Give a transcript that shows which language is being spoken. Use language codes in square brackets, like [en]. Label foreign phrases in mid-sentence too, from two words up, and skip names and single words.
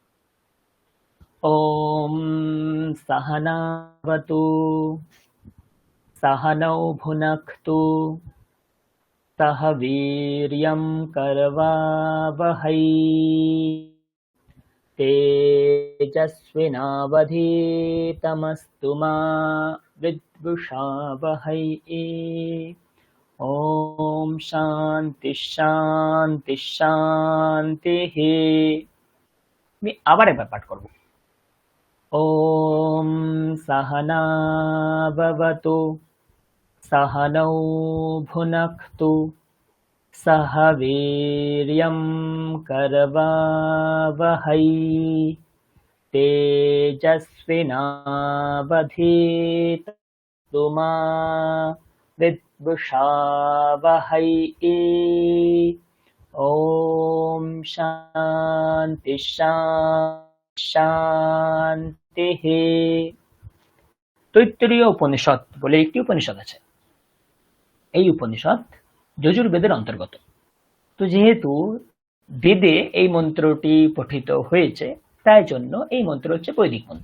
[sa] ओम् सहनावतु सहनौ भुनक्तु सह वीर्यं करवावहै तेजस्विनावधीतमस्तु मा विद्विषावहै। ओम् शान्ति शान्ति शान्ति। [bn] আমি আবার একবার পাঠ করব। [sa] ॐ सहना भवतु सहनौ भुनक्तु सह वीर्यं करवावहै तेजस्विनावधीतमस्तु मा विद्विषावहै। ॐ शान्ति শান্তিঃ। [bn] তৈত্তরীয় উপনিষদ বলে একটি উপনিষদ আছে। এই উপনিষদ যজুর্বেদের অন্তর্গত। তো যেহেতু বেদে এই মন্ত্রটি পঠিত হয়েছে, তাই জন্য এই মন্ত্র হচ্ছে বৈদিক মন্ত্র।